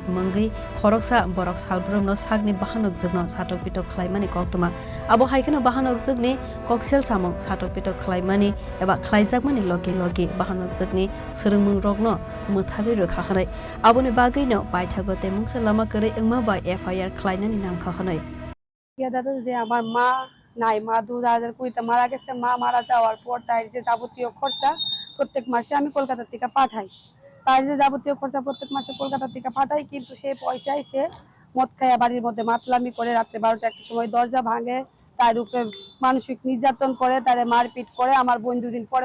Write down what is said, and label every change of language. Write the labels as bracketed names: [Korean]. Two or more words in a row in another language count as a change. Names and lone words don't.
[Kok Borok] mungai khoroksa borok Salbrumno sagni bahanokjegno satok pitok khlaimani koktuma abo haikena bahanokjegni koksil samung satok pitok khlaimani eba khlaijakmani logi logi bahanokjegni srungmung rokno muthabi rokha khanai aboni bagino paithago temungsa lama kore engma [English] by FIR [Kok Borok] khlainani nam khanai [Bangla] ইয়া দাদা যে আমার মা নাই মা 2020 মারা গেছে মা মারা যাওয়ার পর তার যে যাবতীয় খরচা প্রত্যেক মাসে আমি কলকাতা থেকে পাঠাই তার যে যাবতীয় খরচা প্রত্যেক মাসে কলকাতা থেকে পাঠাই কিন্তু সেই পয়সায় সে মদ খায়া বাড়ির মধ্যে মাতলামি করে রাতে 12টা একটা সময় দরজা ভাঙে তার উপরে মানসিক নির্যাতন করে তারে মারপিট করে আমার বোন দুদিন পরে